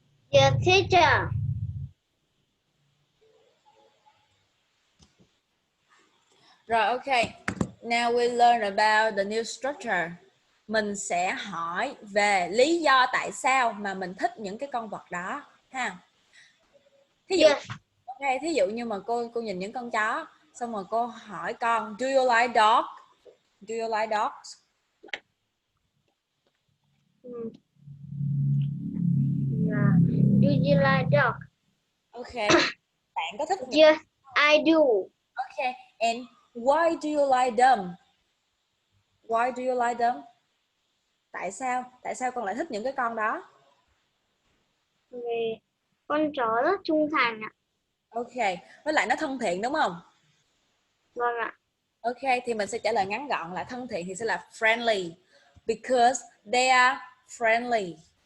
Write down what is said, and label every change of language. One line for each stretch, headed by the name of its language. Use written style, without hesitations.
English: Yes, teacher.
Vietnamese: Rồi, okay.
English: Now we learn about the new structure.
Vietnamese: Mình sẽ hỏi về lý do tại sao mà mình thích những cái con vật đó ha. Thí dụ,
English: Yes.
Vietnamese: okay, thí dụ như mà cô nhìn những con chó, xong rồi cô hỏi con,
English: do you like dog? Do you like dogs? Do you like dog?
Vietnamese: Okay. Bạn có thích những...
English: Yes, I do. Okay. And why do you like them? Why do you like them?
Vietnamese: Tại sao? Tại sao con lại thích những cái con đó? Vì con chó rất trung thành ạ.
English: Ok.
Vietnamese: Với lại nó thân thiện đúng không? Vâng ạ.
English: Ok.
Vietnamese: Thì mình sẽ trả lời ngắn gọn là thân thiện thì sẽ là friendly.
English: Because they are friendly.